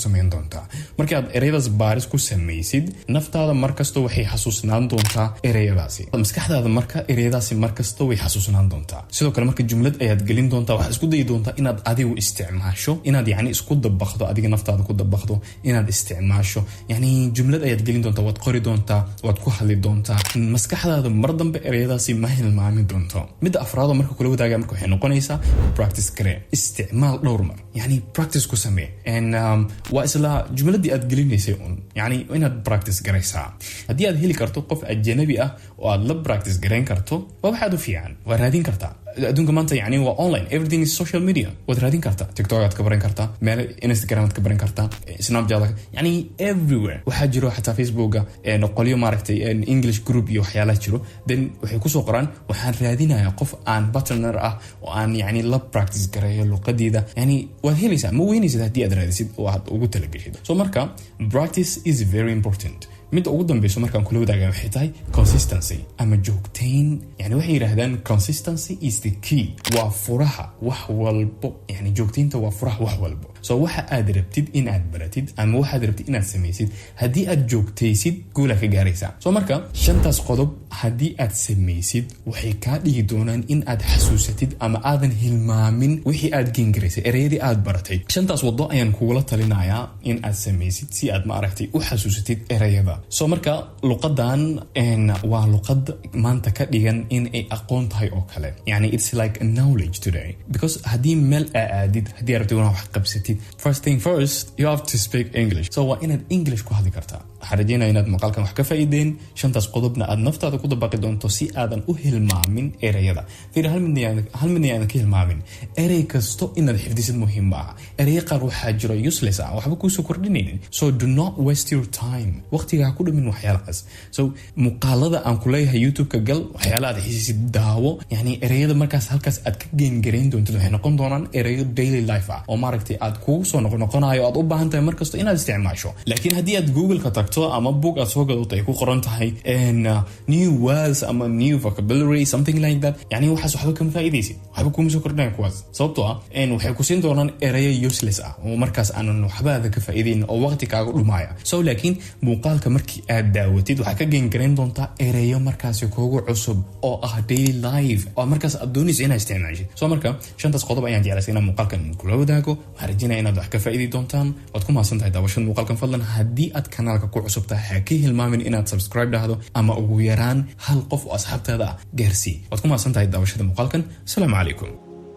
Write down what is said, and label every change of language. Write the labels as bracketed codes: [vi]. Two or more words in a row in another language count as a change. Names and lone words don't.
[so] samayn doontaa markii aad ereyadaas baaris ku samaysid naftaada markasta waxay xasuusnaan doontaa ereyadaasi maskaxdaada marka ereyadaasi markasta way xasuusnaan doontaa sidoo kale marka jumlad ayaad gelin doontaa waxaad isku dayi doontaa inaad adigu isticmaasho inaad yacni isku dabaqdo adiga naftaada ku dabaqdo inaad isticmaasho yacni jumlad ayaad gelin doontaa waad qori doontaa waad ku hadli doontaa maskaxdaada mar dambe ereyadaasi ma hilmaami doonto midda afraad marka kula wadaaga marka waxay noqonaysaa practice garee isticmaal dhowr mar yacni practice ku samee waa isla jumladii aad gelinaysay yani inaad practice garaysaa haddii aad heli karto qof ajnabi ah oo aad la practice garayn karto waa waxaad u fiican waa raadin kartaa adduunka maanta yani waa online [en] everything is social media [so] waad raadin kartaa tiktok aad ka baran kartaa meel instagram aad ka baran kartaa snapchat yani everywhere waxaa jiro xataa facebooka qolyo maaragtay [en] english group [so] iyo waxyaalaha jiro then waxay kusoo qoraan waxaan raadinayaa qof aan partner ah oo aan yani la practice garayo luqadeeda yani waad helaysaa ma weynaysid haddii aad raadisid oo aad ugu talageshid so marka [en] practice is very important [so] midda ugu dambeyso markaan kula wadaaga waxay tahay consistency ama joogtayn yani waxay yiraahdaan [en] consistency is the key [so] waa furaha wax walbo yani joogtaynta waa furaha wax walbo so waxa aad rabtid in aad baratid ama waxaad rabtid inaad samaysid haddii aad joogtaysid guul aad ka gaaraysaa so marka shantaas qodob haddii aad samaysid waxay kaa dhigi doonaan in aad xasuusatid ama aadan hilmaamin wixii aad geengaraysay ereyadii aad baratay shantaas wado ayaan kugula talinayaa in aad samaysid si aad maaragtay u xasuusatid ereyada so marka luqadan waa luqad maanta ka dhigan in ay aqoon tahay oo kale yani [en] it's like a knowledge today because [so] haddii meel aadid haddii aad rabtid inaad wax qabsatid [en] first thing first you have to speak English [so] so waa inaad English ku hadli kartaa waxaan rajeynaya inaad maqaalkan wax ka faa'iideen shantaas qodobna aad naftaada ku dabaqi doonto si aadan u hilmaamin ereyada hal midna aadan ka hilmaamin erey kasto inaad xifdisid muhiim maaha erey qaar waxaa jiro useless ah waxba kuusoo kordhinaynin [en] so do not waste your time [so] waqtigaa ku dhamin waxyaalahaas so muuqaalada aan ku leeyahay youtube-ka gal waxyaala aad xiisisid daawo yani ereyada markaas halkaas aad ka geengarayn doontid waxay noqon doonaan ereyo [en] daily life [so] ah oo maaragtay aad kugu soo noqonayo aad u baahan tahay markasto inaad isticmaasho laakiin haddii aad google-ka tagto ama book aad soo gadato ay ku qoran tahay [en] new words [so] ama [en] new vocabulary something like that [so] yani waxaas waxba kama faa'iidaysid waxba kuma soo kordhinaya kuwaas sababtoo ah waxay ku siin doonaan ereyo useless ah oo markaas aanan waxbaada ka faa'iidayn oo waqti kaaga dhumaya so laakiin muuqaalka markii aad daawatid waxaa ka geengarayn doontaa ereyo markaasi kuugu cusub oo ah [en] daily life [so] oo markaas aad doonayso inaad isticmaashid so marka shantaas qodob ayaan jeclaysay inaan muuqaalkan kula wadaago waxaan rajeynaya inaad wax ka faa'iidi doontaan waad ku mahadsan tahay daawashada muuqaalkan fadlan haddii aad kanaalka ku cusub tahay ha ka hilmaamin inaad subscribe dhahdo ama ugu yaraan hal qof oo asxaabtaada ah gaarsii waad ku mahadsan tahay daawashada muuqaalkan [ar] السلام عليكم